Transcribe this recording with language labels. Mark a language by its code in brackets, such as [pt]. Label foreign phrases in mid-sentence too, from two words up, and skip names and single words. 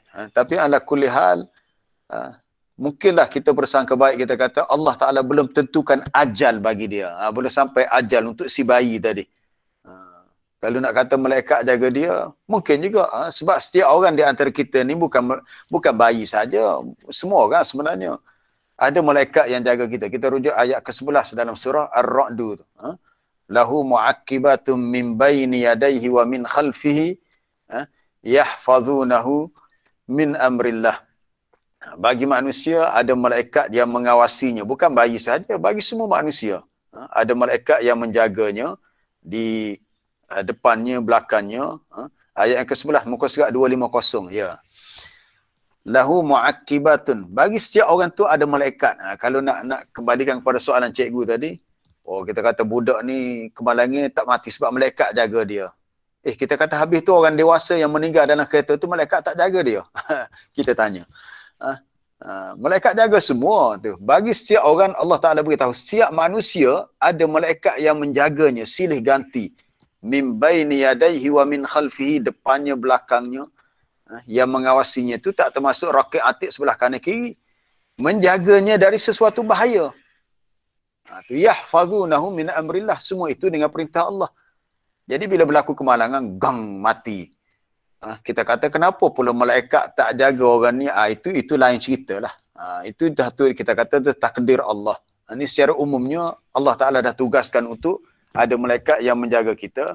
[ms] Tapi [ar] على كل حال, [ms] mungkinlah kita bersangka baik, kita kata Allah Ta'ala belum tentukan ajal bagi dia. Belum sampai ajal untuk si bayi tadi. Kalau nak kata malaikat jaga dia, mungkin juga. Sebab setiap orang di antara kita ni bukan bayi saja. Semua orang sebenarnya. Ada malaikat yang jaga kita. Kita rujuk ayat ke-11 dalam surah Ar-Ra'du. [ar] له معقبات من بين يديه ومن خلفه يحفظونه من أمر الله. [ms] Bagi manusia ada malaikat yang mengawasinya, bukan bayi saja, bagi semua manusia. Ada malaikat yang menjaganya di depannya, belakangnya. Ayat yang ke-11 muka surat 250 ya. [ar] له معقبات. [ms] Bagi setiap orang tu ada malaikat. Kalau nak kembalikan kepada soalan cikgu tadi, kita kata budak ni kemalangan tak mati sebab malaikat jaga dia. Kita kata habis tu orang dewasa yang meninggal dalam kereta tu malaikat tak jaga dia. Kita tanya. Malaikat jaga semua tu. Bagi setiap orang Allah Ta'ala beritahu, setiap manusia ada malaikat yang menjaganya silih ganti. [ar] من بين يديه ومن خلفه, [ms] depannya belakangnya. Yang mengawasinya itu tak termasuk rakib atik sebelah kanan kiri. Menjaganya dari sesuatu bahaya. [ar] يحفظونه من أمر الله. [ms] Semua itu dengan perintah Allah. Jadi bila berlaku kemalangan, gang mati. Kita kata kenapa pula malaikat tak jaga orang ni? Itu lain cerita lah. Itu dah tu kita kata itu takdir Allah. Ini secara umumnya Allah Ta'ala dah tugaskan untuk ada malaikat yang menjaga kita.